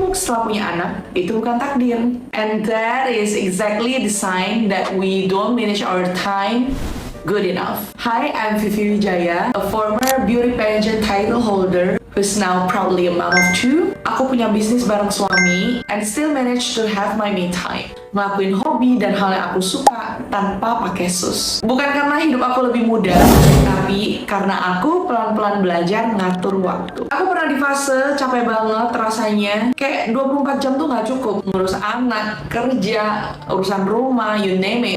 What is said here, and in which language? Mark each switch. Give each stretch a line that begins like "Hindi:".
Indonesian: setelah punya anak itu bukan takdir.
English: And that is exactly the sign that we don't manage our time good enough. Hi, I'm Vivi Wijaya, a former beauty pageant title holder who's now proudly a mom of 2.
Indonesian: Aku punya bisnis bareng suami
English: and still manage to have my me time.
Indonesian: Ngelakuin hobi dan hal yang aku suka tanpa pakai sus. Bukan karena hidup aku lebih mudah, tapi karena aku pelan-pelan belajar ngatur waktu. Aku pernah di fase capek banget rasanya. Kayak 24 jam tuh gak cukup. Ngurus anak, kerja, urusan rumah,
English: you name it.